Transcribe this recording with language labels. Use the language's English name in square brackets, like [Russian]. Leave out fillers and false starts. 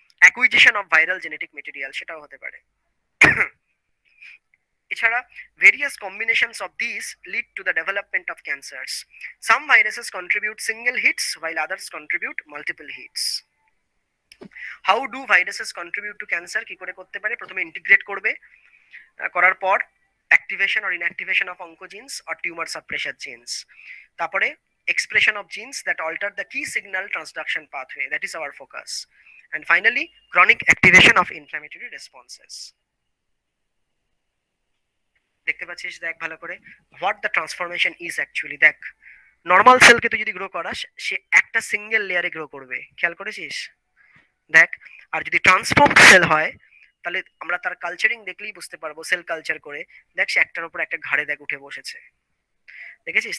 [English] acquisition of viral genetic material, [Bangla] সেটাও হতে পারে। এছাড়া [English] various combinations of these lead to the development of cancers. Some viruses contribute single hits while others contribute multiple hits. How do viruses contribute to cancer? [Bangla] কি করে করতে পারে? প্রথমে [English] integrate [Bangla] করবে, করার পর [English] activation or inactivation of oncogenes or tumour suppressor genes, [Bangla] তারপরে [English] expression of genes that alter the key signal transduction pathway, that is our focus, and finally chronic activation of inflammatory responses. [Bangla] দেখতে পাচ্ছিস, দেখ ভালো করে, [English] What the transformation is actually. [Bangla] দেখ, normal সেলকে তুই যদি grow করাস, সে একটা সিঙ্গেল লেয়ারে গ্রো করবে, খেয়াল করেছিস? দেখ, আর যদি ট্রান্সফর্ম সেল হয়, তাহলে আমরা তার কালচারিং দেখলেই বুঝতে পারবো, সেল কালচার করে দেখ, সে একটার উপর একটা ঘাড়ে দেখ উঠে বসেছে, দেখেছিস?